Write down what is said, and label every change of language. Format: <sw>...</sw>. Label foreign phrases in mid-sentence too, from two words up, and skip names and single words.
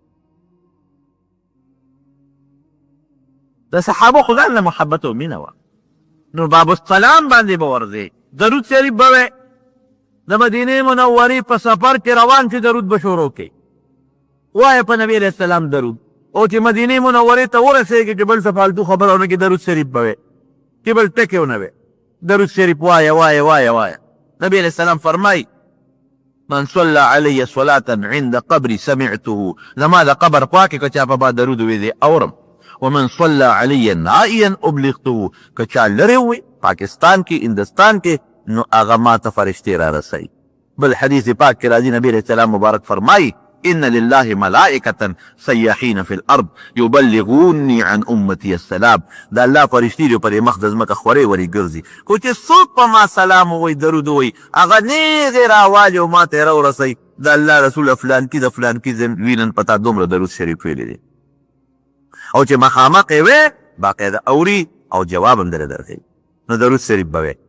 <ps>د صحابه خو ځان له محبت او مینه وه، نو باب السلام باندې به ورځې، درود شریف به وی، د مدینې منورې په سفر کې روان چې درود به شروع کوي، وایه په نبي علیه السلام درود، او چې مدینې منورې ته ورسېږي چې بل څه فالتو خبره ونه کړي درود شریف به وی، چې بل ټکې ونه وی، درود شریف وایه وایه وایه وایه.</ps> <ar>نبي علیه السلام فرمایي من صلى علي صلاة عند قبري سمعته،</ar> <ps>زما د قبر خوا کې که چا په ما درود وویلې اورم،</ps> <ar>ومن صلى علي نائيا ابلغته،</ar> <ps>که چا لرې وي پاکستان کې هندوستان کې نو هغه ما ته فرشتې را رسوي. بل حدیث پاک کې راځي نبي علیه السلام مبارک فرمایي</ps> <ar>ان لله ملائکة سیاحین فی الارض یبلغوني عن امتی السلام،</ar> <ps>د الله فرشتي دي په دې مخ د ځمکه خورې ورې ګرځي، خو چې څوک په ما سلام ووایي درود ووایي هغه نیغې راوالي او ما ته یې راورسوي د الله رسول فلانکي د فلانکي وینن په تا دومره درود شریف ویلی دی، او چې مخامخ یې وی باقاعده اوري او جواب هم درې درکوي، نو درود شریف به وی.</ps>